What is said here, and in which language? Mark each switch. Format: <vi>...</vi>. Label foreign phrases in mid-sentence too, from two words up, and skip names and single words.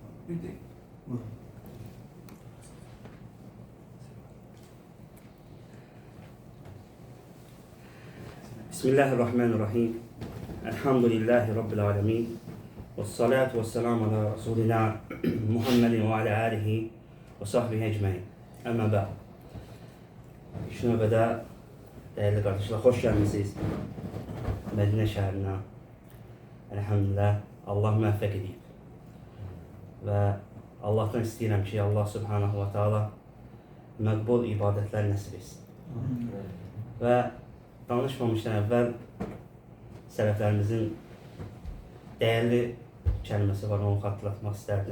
<ar>بسم الله الرحمن الرحيم. الحمد لله رب العالمين. والصلاة والسلام على رسولنا محمد وعلى آله وصحبه أجمعين. أما بعد.</ar> <az>İlk növbədə</az> <tr>değerli kardeşler,</tr> <az>hoş gəlmisiniz Mədinə şəhərinə. Elhamdülillah, Allah müvəffəq edib. Və Allah'tan istəyirəm ki, Allah</az> <ar>سبحانه وتعالى</ar> <az>məqbul ibadətlər nəsib etsin. Və danışmamışdan əvvəl sələflərimizin değerli kəlməsi var, onu xatırlatmaq istərdim.</az>